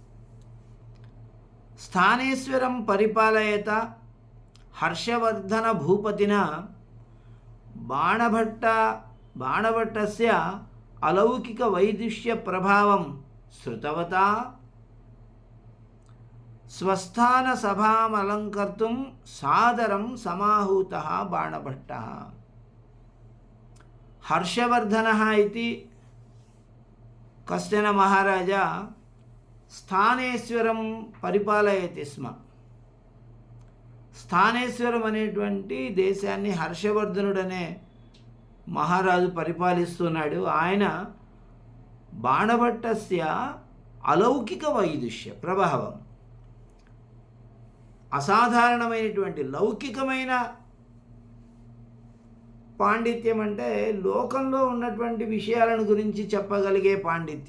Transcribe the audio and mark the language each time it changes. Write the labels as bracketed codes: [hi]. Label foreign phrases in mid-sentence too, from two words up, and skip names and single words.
[sa] स्थानेश्वरं परिपालयत हर्षवर्धनभूपतिना बाणभट्टस्य अलौकिकवैदुष्यप्रभावं श्रुतवता स्वस्थानसभामलङ्कर्तुं सादरं समाहूतः बाणभट्टः. हर्षवर्धनः इति कश्चन महाराजा స్థానేశ్వరం పరిపాలయతి స్మ. [te] స్థానేశ్వరం అనేటువంటి దేశాన్ని హర్షవర్ధనుడనే మహారాజు పరిపాలిస్తున్నాడు. ఆయన [sa] బాణభట్టస్య అలౌకిక వైదుష్య ప్రభావం, [te] అసాధారణమైనటువంటి లౌకికమైన పాండిత్యం, అంటే లోకంలో ఉన్నటువంటి విషయాలను గురించి చెప్పగలిగే పాండిత్యం.